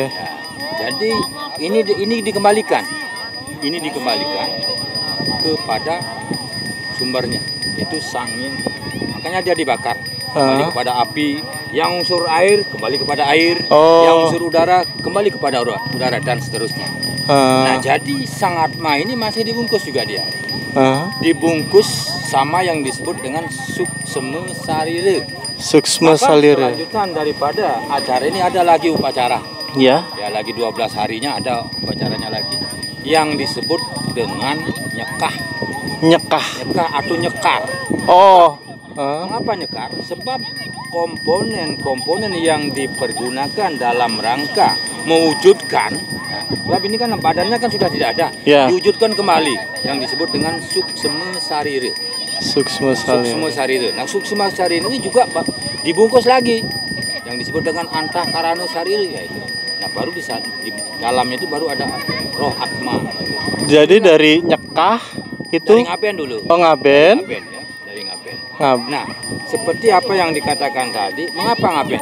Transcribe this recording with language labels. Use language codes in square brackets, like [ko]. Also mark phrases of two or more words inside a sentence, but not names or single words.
[id] Ya, jadi ini dikembalikan. Ini dikembalikan kepada sumbernya, yaitu sangin. Makanya dia dibakar. Kembali kepada api, yang unsur air kembali kepada air, yang unsur udara kembali kepada udara dan seterusnya. Nah, jadi sang Atma ini masih dibungkus juga dia. Dibungkus sama yang disebut dengan suksma sarira. Suksma Maka sarira. kelanjutan daripada acara ini ada lagi upacara. Ya. Ya, lagi 12 harinya ada upacaranya lagi yang disebut dengan nyekah. Nyekah. Nyekah atau nyekar. Oh. Mengapa nyekar? Sebab komponen-komponen yang dipergunakan dalam rangka mewujudkan, sebab ini kan badannya kan sudah tidak ada, Ya. diwujudkan kembali yang disebut dengan suksma sarira. Suksma sarira. Suksma sarira. Nah, suksma sarira ini juga dibungkus lagi yang disebut dengan antakarana sarira, yaitu. Nah, baru di dalamnya itu baru ada roh Atma. Jadi dari nyekah itu Dari ngaben dulu. ngaben. Ngaben ya, dari ngaben. Nah, Seperti apa yang dikatakan tadi, mengapa ngaben?